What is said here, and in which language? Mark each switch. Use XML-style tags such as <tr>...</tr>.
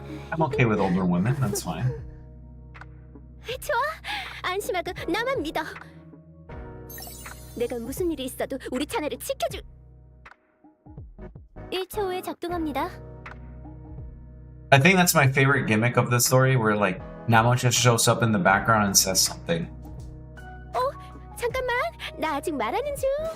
<en>I'm okay with older women, that's fine.</en> <ko>좋아, 안심하고 나만 믿어. 내가 무슨 일이 있어도 우리 차례를 지켜줄. 1초 후에 작동합니다.</ko> <en>I think that's my favorite gimmick of the story, where like Namo just shows up in the background and says something.</en> <ko>잠깐만, 나 아직 말하는 중.</ko>